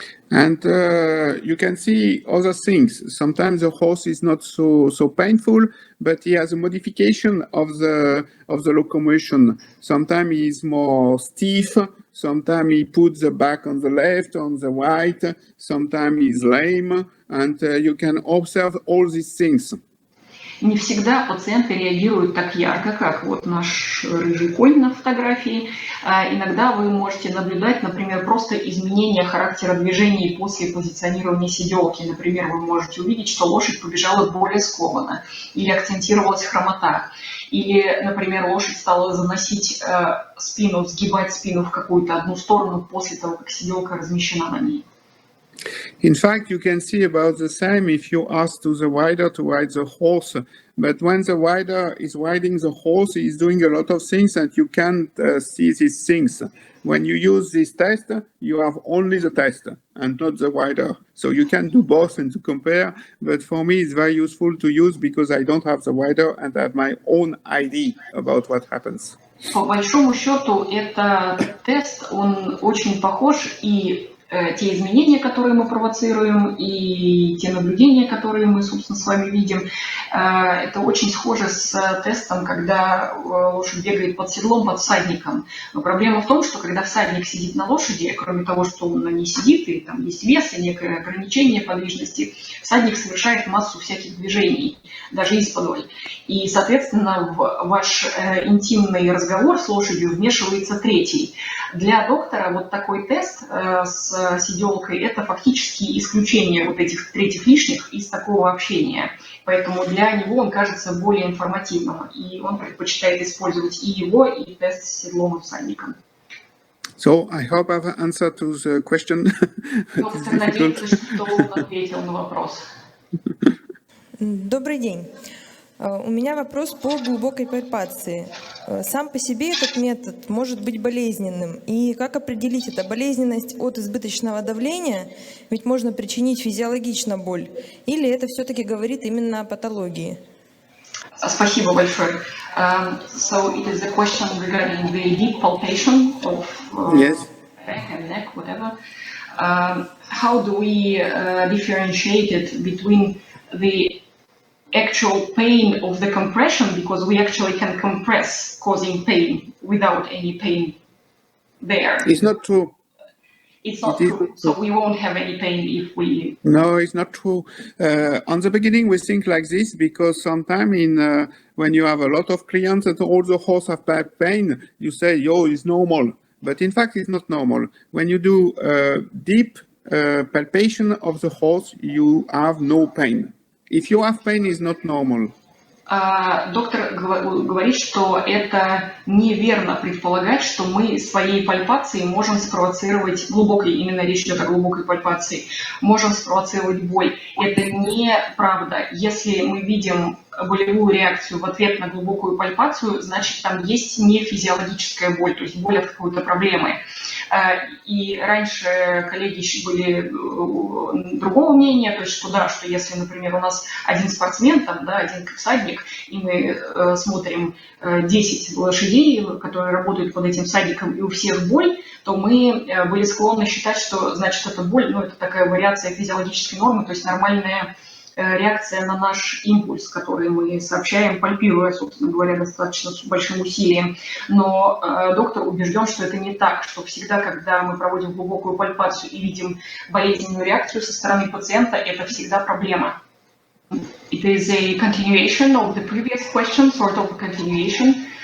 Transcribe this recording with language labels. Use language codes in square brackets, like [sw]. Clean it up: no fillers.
[en] And you can see other things. Sometimes the horse is not so painful, but he has a modification of the locomotion. Sometimes he is more stiff. Sometimes he puts the back on the left, on the right. Sometimes he is lame, and you can observe all these things. [ru] Не всегда пациенты реагируют так ярко, как вот наш рыжий конь на фотографии. Иногда вы можете наблюдать, например, просто изменение характера движений после позиционирования сиделки. Например, вы можете увидеть, что лошадь побежала более скованно, или акцентировалась хромота, или, например, лошадь стала заносить спину, сгибать спину в какую-то одну сторону после того, как сиделка размещена на ней. [en] In fact, you can see about the same if you ask to the rider to ride the horse. But when the rider is riding the horse, he is doing a lot of things and you can't see these things. When you use this test, you have only the test and not the rider. So you can do both and to compare. But for me, it's very useful to use because I don't have the rider and I have my own idea about what happens. [ru] По большому счету, этот тест, он очень похож и те изменения, которые мы провоцируем, и те наблюдения, которые мы, собственно, с вами видим, это очень схоже с тестом, когда лошадь бегает под седлом, под всадником. Но проблема в том, что когда всадник сидит на лошади, кроме того, что он на ней сидит, и там есть вес, и некое ограничение подвижности, всадник совершает массу всяких движений, даже исподволь. И, соответственно, в ваш интимный разговор с лошадью вмешивается третий. Для доктора вот такой тест с сиделкой – это фактически исключение вот этих третьих лишних из такого общения. Поэтому для него он кажется более информативным, и он предпочитает использовать и его, и тест с седлом и всадником. [en] So, I hope I've answered to the question. [ru] Доктор надеется, что он ответил на вопрос. Добрый день. У меня вопрос по глубокой пальпации. Сам по себе этот метод может быть болезненным. И как определить, это болезненность от избыточного давления, ведь можно причинить физиологично боль, или это все-таки говорит именно о патологии? Спасибо большое. [en] So it is a question regarding the deep palpation of back and neck, whatever. How do we differentiate it between the actual pain of the compression, because we actually can compress, causing pain without any pain there? It's not true. It's not true. So we won't have any pain if we... No, it's not true. On the beginning, we think like this because sometimes when you have a lot of clients and all the horse have back pain, you say, yo, it's normal. But in fact, it's not normal. When you do deep palpation of the horse, you have no pain. If you have pain, it's not normal. [ru] Доктор говорит, что это неверно предполагать, что мы своей пальпацией можем спровоцировать, именно речь идет о глубокой пальпации, можем спровоцировать боль. Это неправда. Если мы видим болевую реакцию в ответ на глубокую пальпацию, значит, там есть не физиологическая боль, то есть боль от какой-то проблемы. И раньше коллеги еще были другого мнения, то есть что да, что если, например, у нас один спортсмен, там, да, один всадник, и мы смотрим 10 лошадей, которые работают под этим всадником, и у всех боль, то мы были склонны считать, что, значит, эта боль, это такая вариация физиологической нормы, то есть нормальная реакция на наш импульс, который мы сообщаем, пальпируя, собственно говоря, достаточно с большим усилием. Но доктор убежден, что это не так, что всегда, когда мы проводим глубокую пальпацию и видим болезненную реакцию со стороны пациента, это всегда проблема. [en] It is a continuation of the previous question, sort of a continuation.